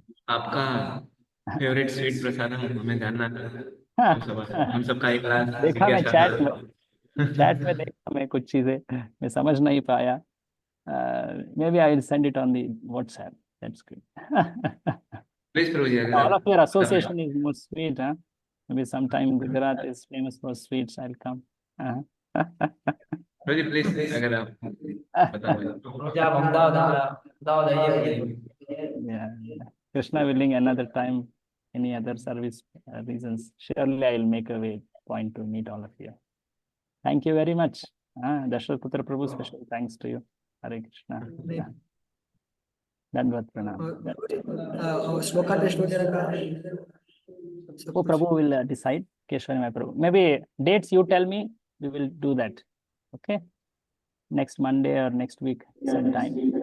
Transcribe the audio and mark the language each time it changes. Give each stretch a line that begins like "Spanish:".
Hindi: आपका favourite sweet प्रसादम हमें जानना था। हम सबका एक बार देखा मैं चैट में जिज्ञासा। देखा मैं कुछ चीजें मैं समझ नहीं पाया.
English: Maybe I will send it on the WhatsApp. That's good.
Hindi: Please प्रभु जी, अगर
English: All of your
Hindi: आप
English: association is more sweet, huh? Maybe sometime Gujarat is famous for sweets. I'll come.
Hindi: Prabhu ji please, अगर आप बता पाए। क्या अहमदाबाद आइए।
English: Yeah. Krishna willing, another time, any other service reasons, surely I will make a way point to meet all of you. Thank you very much. Dashrath Putra Prabhu, special thanks to you. Hare Krishna. Dandavat pranam.
Hindi: और shloka test वगैरह का सब Oh, कुछ।
English: Prabhu will decide. Keshwari my Prabhu. Maybe dates you tell me, we will do that. Okay. Next Monday or next week, sometime.